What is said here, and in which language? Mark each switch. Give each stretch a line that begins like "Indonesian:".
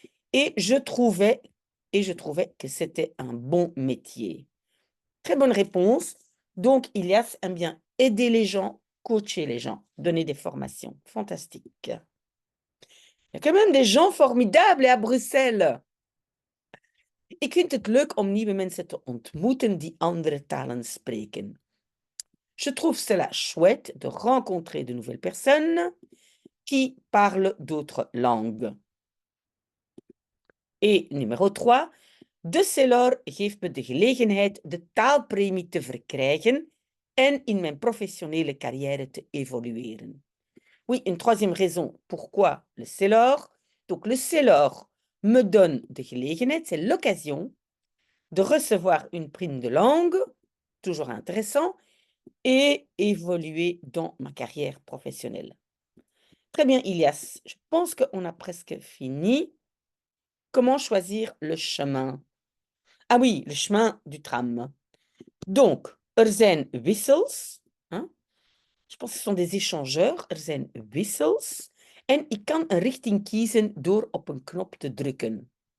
French: Et je trouvais que c'était un bon métier. Très bonne réponse. Donc, Ilias aime bien aider les gens, coacher les gens, donner des formations. Fantastique. Il y a quand même des gens formidables à Bruxelles.
Dutch: Ik vind het leuk om nieuwe mensen te ontmoeten die andere talen spreken.
French: Je trouve cela chouette de rencontrer de nouvelles personnes qui parlent d'autres langues. Et numéro 3,
Dutch: de Celor geeft me de gelegenheid de taalpremie te verkrijgen en in mijn professionnelle carrière te évolueren.
French: Oui, une troisième raison. Pourquoi le Celor? Donc, le Celor me donne
Dutch: de gelegenheid,
French: c'est l'occasion de recevoir une prime de langue, toujours intéressant, et évoluer dans ma carrière professionnelle. Très bien, Ilias. Je pense qu'on a presque fini. Comment choisir le chemin? Ah oui, le chemin du tram. Donc,
Dutch: zijn wissels.
French: Hein? Je pense que ce sont des échangeurs.
Dutch: Zijn wissels. En ik kan een richting kiezen door op een knop te drukken.